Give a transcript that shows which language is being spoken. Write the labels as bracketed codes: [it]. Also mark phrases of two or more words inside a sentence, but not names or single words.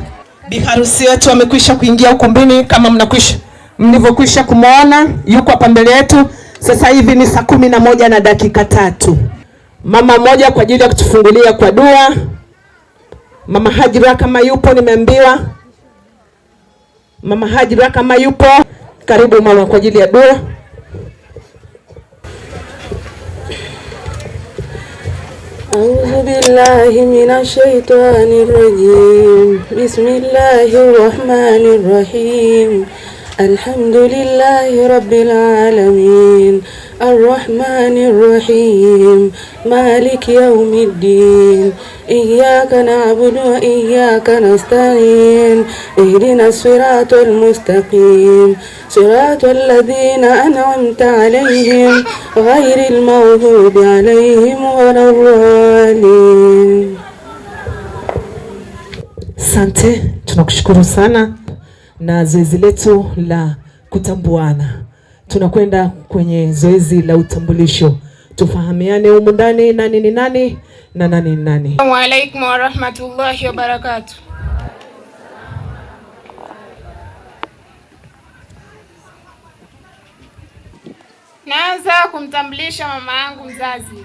[sw] Biharusi wetu amekwisha kuingia ukumbini kama mlivyokwisha kumuona, yuko hapa mbele yetu. Sasa hivi ni saa 11 na dakika 3. Mama mmoja kwa ajili ya kutufungulia kwa dua. Mama Hajira kama yupo, nimeambiwa. Mama Hajira kama yupo, karibu mama kwa ajili ya dua. [ar] أعوذ بالله من الشيطان الرجيم بسم الله الرحمن الرحيم الحمد لله رب العالمين الرحمن الرحيم مالك يوم الدين إياك نعبد وإياك نستعين اهدنا الصراط المستقيم صراط الذين أنعمت عليهم غير المغضوب عليهم ولا الضالين. [sw] Asante, tunakushukuru sana. Na zoezi letu la kutambuana, tunakwenda kwenye zoezi la utambulisho. Tufahamiane humu ndani nani ni nani na nani ni nani. [ar] السلام عليكم ورحمة الله وبركاته. [sw] Naanza kumtambulisha mama yangu mzazi.